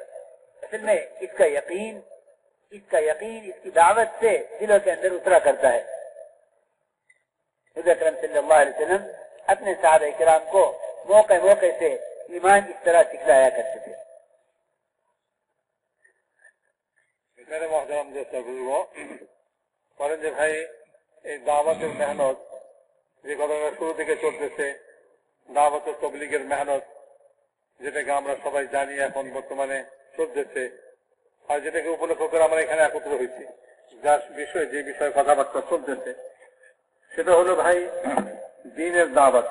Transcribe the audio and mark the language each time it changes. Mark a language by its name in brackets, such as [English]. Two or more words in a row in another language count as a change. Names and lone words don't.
[Urdu] اصل میں اس کا یقین اس کی دعوت سے دلوں کے اندر اترا کرتا ہے. حضرت اکرم صلی اللہ علیہ وسلم اپنے صحابہ کرام کو موقع سے ایمان اس طرح سکھلایا کرتے تھے. میرے محترم دوستو بزرگوں، [Bangla] পরেন ভাই এই দাওয়াতের মেহনত যে ঘটনা শুরু থেকে চলতেছে, দাওয়াত ও তাবলীগের মেহনত, যেটাকে আমরা সবাই জানি এখন বর্তমানে চলতেছে, আর যেটাকে উপলক্ষ করে আমরা এখানে একত্র হয়েছি, যে বিষয়ে কথাবার্তা চলতেছে সেটা হলো ভাই দ্বীনের দাওয়াত.